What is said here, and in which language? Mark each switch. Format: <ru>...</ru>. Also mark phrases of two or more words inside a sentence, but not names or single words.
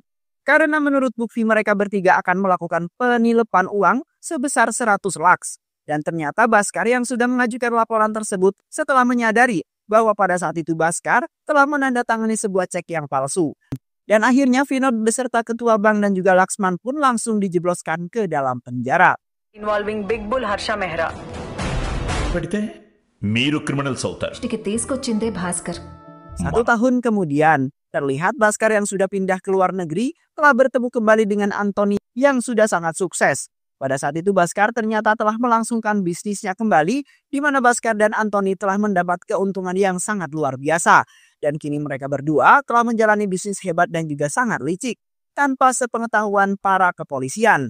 <id>Karena menurut bukti mereka bertiga akan melakukan penilepan uang sebesar 100 laks. Dan ternyata Baskar yang sudah mengajukan laporan tersebut setelah menyadari bahwa pada saat itu Baskar telah menandatangani sebuah cek yang palsu. Dan akhirnya Vinod beserta ketua bank dan juga Laksman pun langsung dijebloskan ke dalam penjara.</id> <en>Involving Big Bull Harsha Mehra.</en> <te>మీరు క్రిమినల్స్ అవుతారు. తీసుకొచ్చిందే భాస్కర్.</te> <id>1 tahun kemudian, terlihat Baskar yang sudah pindah ke luar negeri telah bertemu kembali dengan Anthony yang sudah sangat sukses. Pada saat itu Baskar ternyata telah melangsungkan bisnisnya kembali, di mana Baskar dan Anthony telah mendapat keuntungan yang sangat luar biasa. Dan kini mereka berdua telah menjalani bisnis hebat dan juga sangat licik, tanpa sepengetahuan para kepolisian.</id>